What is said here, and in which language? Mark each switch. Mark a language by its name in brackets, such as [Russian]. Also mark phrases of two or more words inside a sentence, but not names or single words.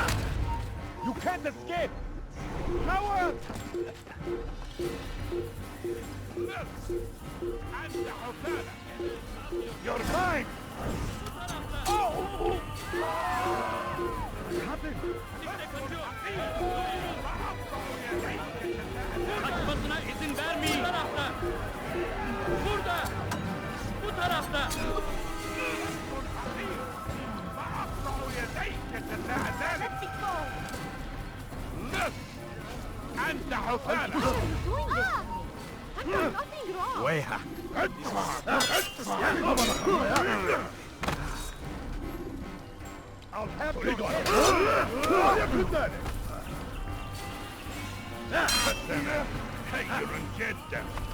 [English] You can't escape! Coward! You're mine! Oh! What happened? [Turkish] Kaçmasına izin vermeyin. Bu tarafta! Burada! Bu tarafta! [Arabic] أنت حثالة! [English] I've done nothing wrong! ويها! I'll have you! Hey, you're in dead death!